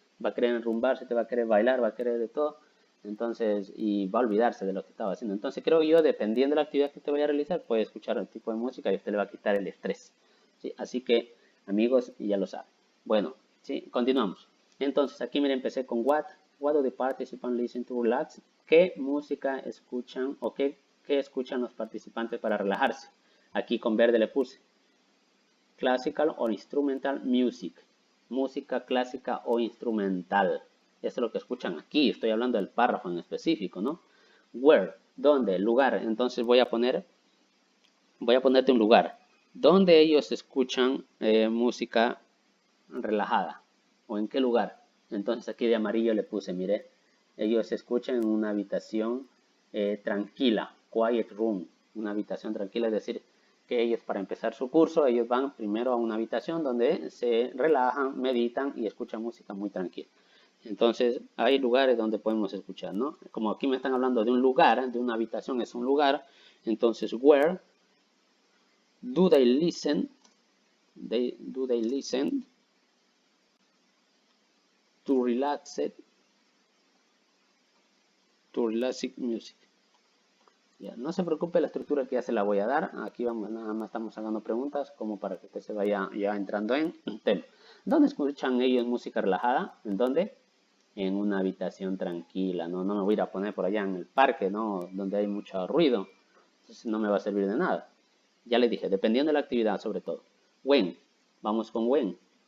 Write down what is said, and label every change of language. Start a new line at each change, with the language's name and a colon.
Spanish: Va a querer enrumbarse, te va a querer bailar, va a querer de todo. Entonces, y va a olvidarse de lo que estaba haciendo. Entonces, creo yo, dependiendo de la actividad que usted vaya a realizar, puede escuchar el tipo de música y usted le va a quitar el estrés. ¿Sí? Así que, amigos, ya lo saben. Bueno, ¿sí? Continuamos. Entonces, aquí mire, empecé con what.
English: What do the participants listen to relax?
Spanish: ¿Qué música escuchan o qué escuchan los participantes para relajarse? Aquí con verde le puse
English: classical or instrumental music,
Spanish: música clásica o instrumental. Esto es lo que escuchan aquí, estoy hablando del párrafo en específico, ¿no? Where, ¿dónde? Lugar. Entonces voy a ponerte un lugar. ¿Dónde ellos escuchan música relajada? ¿O en qué lugar? Entonces aquí de amarillo le puse, mire, ellos escuchan en una habitación tranquila,
English: quiet room,
Spanish: una habitación tranquila, es decir, que ellos para empezar su curso, ellos van primero a una habitación donde se relajan, meditan y escuchan música muy tranquila. Entonces, hay lugares donde podemos escuchar, ¿no? Como aquí me están hablando de un lugar, de una habitación es un lugar, entonces,
English: where do they listen? Do they listen to relaxed music?
Spanish: Ya, no se preocupe, la estructura que ya se la voy a dar. Aquí vamos, nada más estamos haciendo preguntas como para que usted se vaya ya entrando en tema. ¿Dónde escuchan ellos música relajada? ¿En dónde? En una habitación tranquila, ¿no? No me voy a ir a poner por allá en el parque, ¿no? Donde hay mucho ruido. Entonces no me va a servir de nada. Ya le dije, dependiendo de la actividad sobre todo. When. Vamos con when.